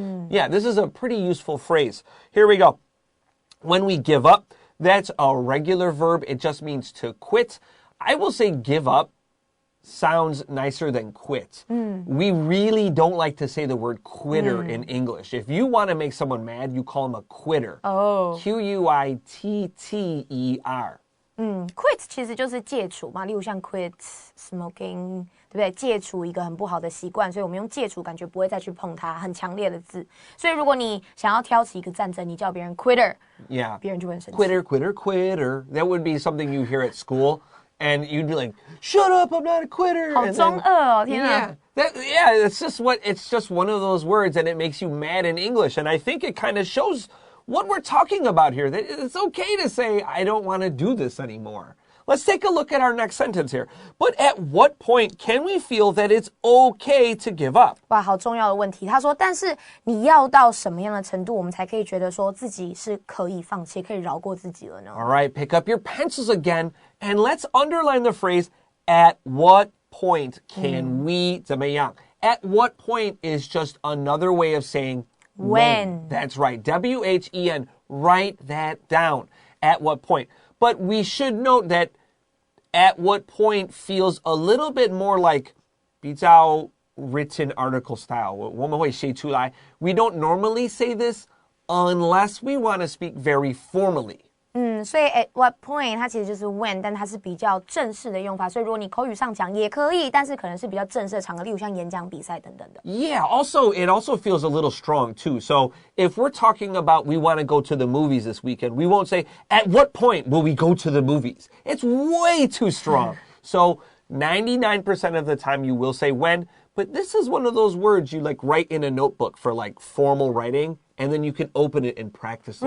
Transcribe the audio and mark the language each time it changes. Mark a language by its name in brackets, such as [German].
[English] Yeah, this is a pretty useful phrase. Here we go. When we give up, that's a regular verb. It just means to quit. I will say give up sounds nicer than quit. We really don't like to say the word quitter in English. If you want to make someone mad, you call them a quitter. Oh. Q-U-I-T-T-E-R. [Chinese] Quit 其实就是戒除嘛，例如像 [English] quit smoking， [Chinese] 对不对？戒除一个很不好的习惯，所以我们用戒除，感觉不会再去碰它，很强烈的字。所以如果你想要挑起一个战争，你叫别人 quitter， [English] yeah， [Chinese] 别人就会很生气。 [English] Quitter, quitter, quitter. That would be something you hear at school. And you'd be like, shut up, I'm not a quitter. [Chinese] 好中二哦，天哪。 [English] It's just one of those words, and it makes you mad in English. And I think it kind of shows what we're talking about here. That it's okay to say, I don't want to do this anymore. Let's take a look at our next sentence here. But at what point can we feel that it's okay to give up? [Chinese] 哇，好重要的问题。他说，但是你要到什么样的程度，我们才可以觉得说自己是可以放弃，可以饶过自己了呢？ [English] All right, pick up your pencils again, and let's underline the phrase, at what point can we [Chinese] 怎么样? [English] At what point is just another way of saying when. That's right, W-H-E-N. Write that down. At what point? But we should note that at what point feels a little bit more like 比较 written article style. [Chinese] 我们会写出来. [English] We don't normally say this unless we want to speak very formally. [Chinese] 所以 [English] at what point [Chinese] 它其实就是 when， 但它是比较正式的用法。所以如果你口语上讲也可以，但是可能是比较正式的场合，例如像演讲比赛等等的。 [English] Yeah, it also feels a little strong too. So if we're talking about we want to go to the movies this weekend, we won't say, at what point will we go to the movies? It's way too strong. So 99% of the time you will say when, but this is one of those words you like write in a notebook for like formal writing, and then you can open it and practice those